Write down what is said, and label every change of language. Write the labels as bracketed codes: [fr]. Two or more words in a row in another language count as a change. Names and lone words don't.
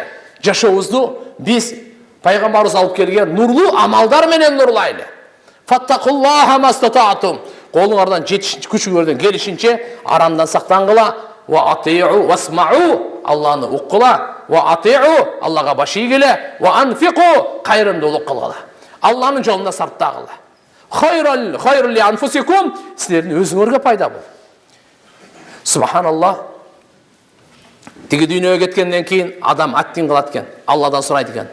[ky] Жашообузду биз пайгамбарыбыз алып келген нурлуу амалдар менен нурлайлы. [ar] فاتقوا الله ما استطعتم. [ky] Колуңардан күчүңөрдөн келишинче арамдан сактангыла. [ar] وأطيعوا واسمعوا, [ky] Алланы уккыла. [ar] وأطيعوا, [ky] Аллага баш ийгиле. [ar] وأنفقوا, [ky] кайрымдуулук кылгыла. Алланын жолунда сарптагыла. [ar] خيرا لأنفسكم, [ky] силердин өзүңөргө пайда бул. Субханаллах. Тиги дүйнөгө кеткенден кийин адам аттин кылат экен, Алладан сурайт экен.